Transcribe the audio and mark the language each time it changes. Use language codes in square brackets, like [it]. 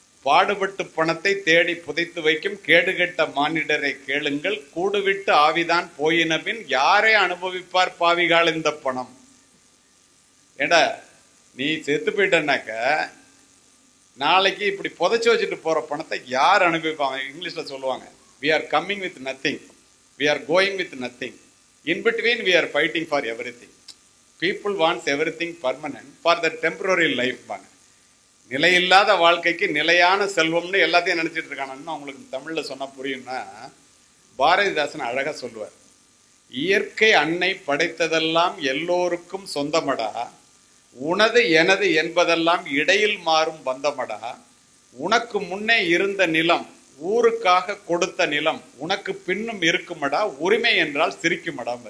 [ta] பாடுபட்டு பணத்தை தேடி புதைத்து வைக்கும் கேடுகெட்ட மானிடரை கேளுங்கள், கூடுவிட்டு ஆவிதான் போயின பின் யாரே அனுபவிப்பார் பாவிகால் இந்த பணம். ஏண்டா நீ செத்து போயிட்டனாக்க நாளைக்கு இப்படி புதைச்சு வச்சுட்டு போற பணத்தை யார் அனுபவிப்பாங்க? இங்கிலீஷ்ல சொல்லுவாங்க, [en] we are coming with nothing, we are going with nothing, in between we are fighting for everything. People wants everything permanent for the temporary life. [ta] நிலையில்லாத வாழ்க்கைக்கு நிலையான செல்வம்னு எல்லாத்தையும் நினைச்சிட்டு இருக்கானு அவங்களுக்கு தமிழ்ல சொன்னா புரியும்னா, பாரதிதாசன் அழகா சொல்லுவார், இயற்கை அன்னை படைத்ததெல்லாம் எல்லோருக்கும் சொந்தமடா, உனது எனது என்பதெல்லாம் இடையில் மாறும் பந்தமடா, உனக்கு முன்னே இருந்த நிலம் ஊருக்காக கொடுத்த நிலம் உனக்கு பின்னும் இருக்குமடா, உரிமை என்றால் சிரிக்குமடா.